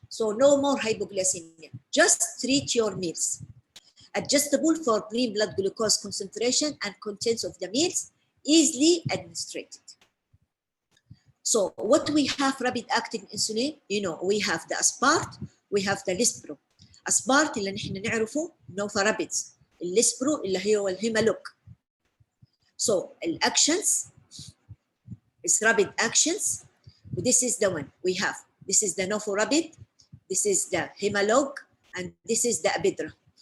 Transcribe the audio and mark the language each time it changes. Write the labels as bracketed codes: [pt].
[en] So no more hypoglycemia. Just treat your meals. Adjustable for mean blood glucose concentration and contents of the meals, easily administered. So what we have rapid-acting insulin, you know, we have the Aspart, we have the Lispro. [ar] Aspart اللي نحن نعرفه Novarapid. الليسبرو اللي هو الهيمالوك. [en] So actions is rapid actions. This is the one we have. This is the Novarapid, this is the Himalog, and this is the Abidra.